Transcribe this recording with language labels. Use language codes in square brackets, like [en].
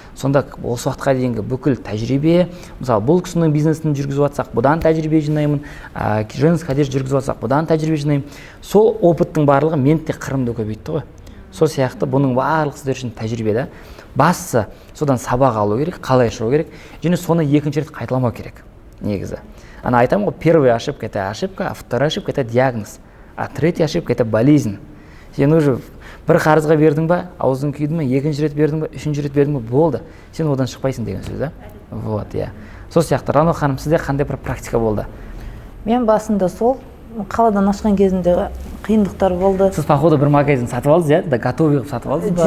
[kk] Сонда осы уақытқа дейінгі бүкіл тәжірибе, мысалы, бұл кісінің бизнесін жүргізіп жатсақ, бұдан тәжірибе жинаймын, женский одежда жүргізіп жатсақ, бұдан тәжірибе жинаймын. Сол опыттың барлығы мен де қырымды көбейтті ғой. Сол сияқты бұның барлық сіздер үшін тәжірибе да. Бастысы содан сабақ алу керек, қалай шығу керек, және соны екінші рет қайталамау керек, негізі. Ана айтамын ғой, [ru] первая ошибка это ошибка, а вторая ошибка это диагноз, а третья ошибка это болезнь. [kk] Сен уже бір қарызға бердің ба, аузың күйді ме, екінші рет бердің ба, үшінші рет бердің ба, болды. Сен одан шықпайсың деген сөз, да? Вот, иә. Сол сияқты, Рано ханым, сізде қандай бір практика болды? Мен басында сол қаладан ашқан кезінде қиындықтар болды. Сіз походу бір магазин сатып алдыңыз, иә? Да готовый қылып сатып алдыңыз ба?